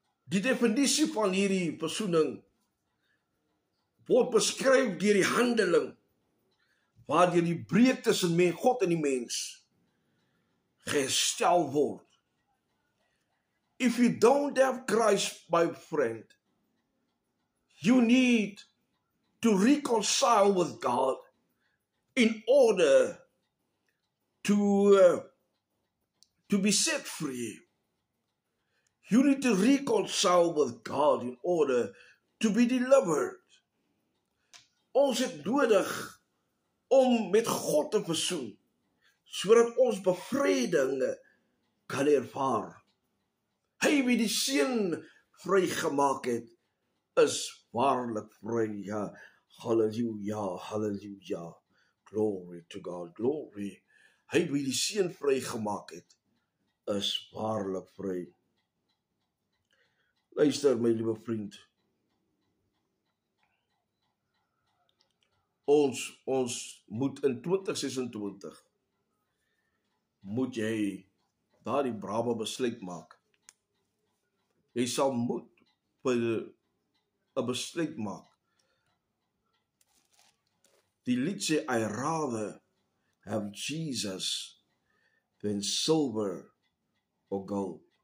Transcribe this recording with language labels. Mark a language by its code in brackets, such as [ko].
[en] Die definisie van hierdie versoening word beskryf deur die handeling, waardeur die breuk tussen God en die mens gestel word. [af] If you don't have Christ, my friend, you need to reconcile with God in order to be set free. You need to reconcile with God in order to be delivered. [en] Ons het nodig om met God te versoen, sodat ons bevryding kan ervaar. Hy wie die seun vrygemaak het, is waarlik vry. [af] Ja, halleluja, halleluja. [en] Glory to God, glory. [af] Hy wie die seun vrygemaak het, is waarlik vry. Luister my liewe vriend. Ons moet in 2026 moet jy daardie brawe besluit maak. Jy sal moet vir 'n besluit maak. Die lied sê, [en] I rather have Jesus than silver or gold.